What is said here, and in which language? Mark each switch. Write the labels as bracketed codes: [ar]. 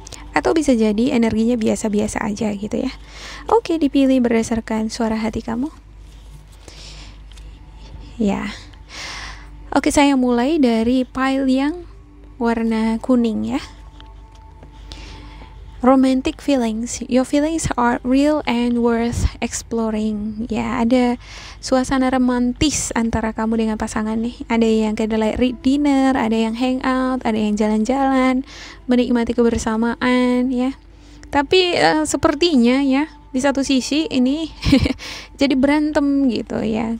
[id] Atau bisa jadi energinya biasa-biasa aja gitu ya. Oke, dipilih berdasarkan suara hati kamu. Ya. Oke, saya mulai dari pile yang warna kuning ya. [en] Romantic feelings. Your feelings are real and worth exploring. [id] Ya, ada suasana romantis antara kamu dengan pasangan nih. Ada yang candlelight dinner, ada yang hangout, ada yang jalan-jalan, menikmati kebersamaan ya. Tapi sepertinya ya, di satu sisi ini jadi berantem gitu ya.